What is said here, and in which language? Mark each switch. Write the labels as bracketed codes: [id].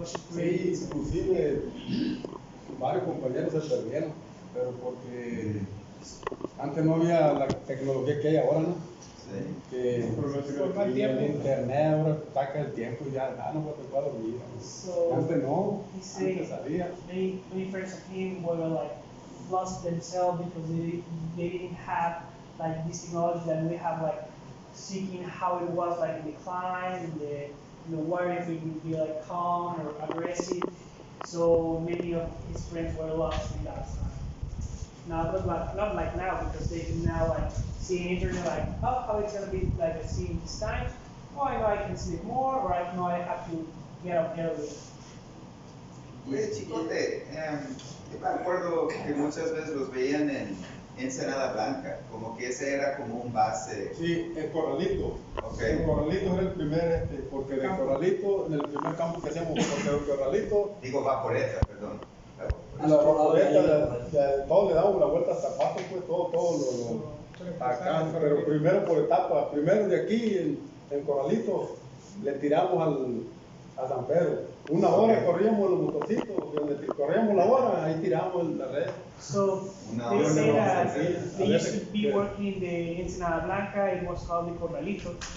[es] Sí, inclusive varios compañeros se perdieron, pero porque antes no había la tecnología que hay ahora, ¿no? Que el internet ahora saca el tiempo y ya no puede tocar dormir. Antes no, antes sabía. [en] Many friends of him were like lost themselves because they didn't have like this technology that we have, like seeking how it was like in the climb, in the water, if it would be like calm or aggressive. So many of his friends were lost in that time. Now, not like now, because they can now like see the internet like, oh, how it's gonna be like a scene this time. Oh, I know I can sleep more, or I know I have to get up early. [es] Oye, Chicote, yo me acuerdo que muchas veces los veían en Ensenada Blanca, como que ese era como un base. Sí, el Corralito. [en] Okay. [es] El Corralito era el primer, porque de Corralito, en el primer campo que hacíamos, porque el Corralito. Digo, Vaporeta, perdón. A la Vaporeta, todo le damos la vuelta hasta Paso, pues todo lo acá, pero primero por etapas. Primero de aquí, en Corralito, le tiramos a San Pedro. Una hora corríamos los motorcitos, donde corríamos la hora, ahí tiramos la red. [en] So they say that they used to be working in the Ensenada Blanca, it was called the Corralito.